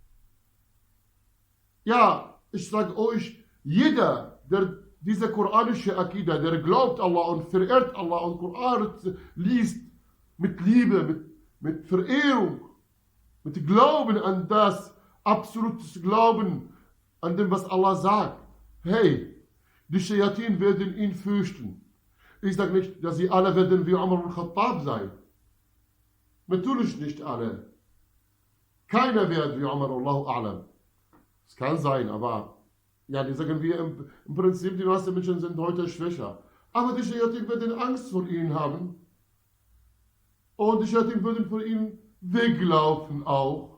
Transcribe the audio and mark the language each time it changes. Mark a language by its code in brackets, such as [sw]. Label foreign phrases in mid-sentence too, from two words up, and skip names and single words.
[de] Ja, ich sage euch, jeder, der diese koranische Akida, der glaubt Allah und verehrt Allah und Koran liest mit Liebe, mit Verehrung, mit Glauben an das, absolutes Glauben an dem, was Allah sagt. Hey, die Scheyatin werden ihn fürchten. Ich sage nicht, dass sie alle werden wie Umar al-Khattab sein. Natürlich nicht alle. Keiner wird wie Umar, [ar] الله أعلم. [de] Es kann sein, aber ja, die sagen wir im Prinzip, die meisten Menschen sind heute schwächer. Aber die Scheyatin werden Angst vor ihnen haben. Und die Scheyatin würden vor ihnen weglaufen auch.